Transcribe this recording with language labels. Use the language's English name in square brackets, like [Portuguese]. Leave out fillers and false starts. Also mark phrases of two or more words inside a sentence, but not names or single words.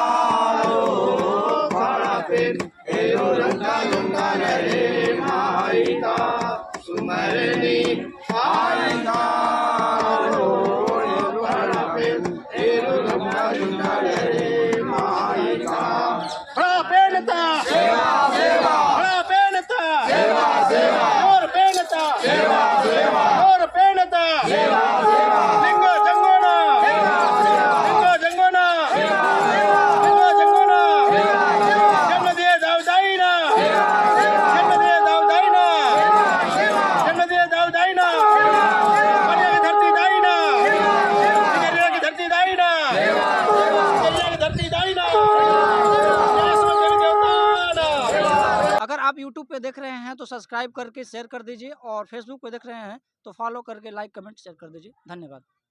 [Gondi] बड़ा बेन तेरो रंग का झुंडा लहरे माईता सुमरनी आईता बड़ा बेन तेरो रंग का झुंडा लहरे माईता बड़ा बेनता सेवा सेवा बड़ा बेनता सेवा सेवा और बेनता सेवा सेवा और बेनता सेवा सेवा लिंगो जंगोना लिंगो जंगोना लिंगो जंगोना जन्म दिए दाऊदाईना जन्म दिए दाऊदाईना जन्म दिए दाऊदाईना कलिया की धरती दाईना कलिया की धरती दाईना कलिया की धरती दाईना [Hindi] अगर आप YouTube पे देख रहे हैं तो सब्सक्राइब करके शेयर कर दीजिए और Facebook पे देख रहे हैं तो फॉलो करके [English] like comment share [Hindi] कर दीजिए। धन्यवाद।